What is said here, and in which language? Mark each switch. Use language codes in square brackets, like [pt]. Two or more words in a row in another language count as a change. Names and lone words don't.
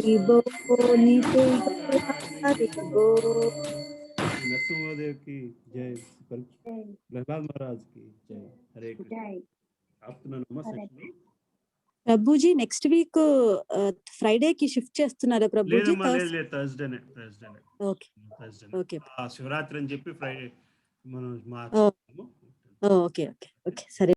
[hi] गो नीचे गो। नरसिंहदेव की जय, प्रहलाद महाराज की जय। हरे कृष्ण। [te] ఆపుతున్నానమ్మా సెషన్. ప్రభుజీ [en] next week Friday [te] కి షిఫ్ట్ చేస్తున్నారా ప్రభుజీ? లేదమ్మా, లేదు థర్స్డేనే. [en] okay okay. [te] శివరాత్రి అని చెప్పి ఫ్రైడే మనం [en] okay okay okay సరే.